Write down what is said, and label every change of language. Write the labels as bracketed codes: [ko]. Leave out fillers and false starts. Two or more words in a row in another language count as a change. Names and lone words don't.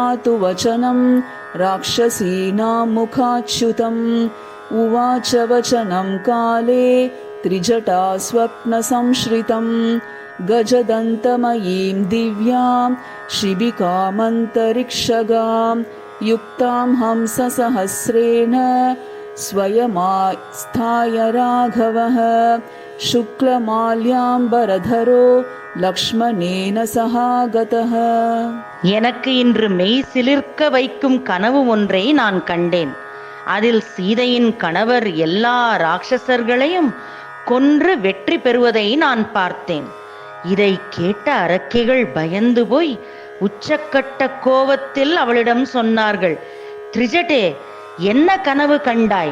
[sa] तु वचनं राक्षसीनां मुखाच्युतम् उवाच वचनं काले त्रिजटा स्वप्नसंश्रितम् गजदन्तमयीं दिव्यां शिबिकामन्तरिक्षगां युक्तां हंससहस्रेण स्वयमास्थाय राघवः शुक्लमाल्याम्बरधरो लक्ष्मणेन सहागतः. [ta] எனக்கு இன்று மெய் சிலிர்க்க வைக்கும் கனவு ஒன்றை நான் கண்டேன். அதில் சீதையின் கணவர் எல்லா ராட்சசர்களையும் கொன்று வெற்றி பெறுவதை நான் பார்த்தேன். இதை கேட்ட அரக்கிகள் பயந்து போய் உச்சக்கட்ட கோபத்தில் அவளிடம் சொன்னார்கள், திரிஜடே, என்ன கனவு கண்டாய்?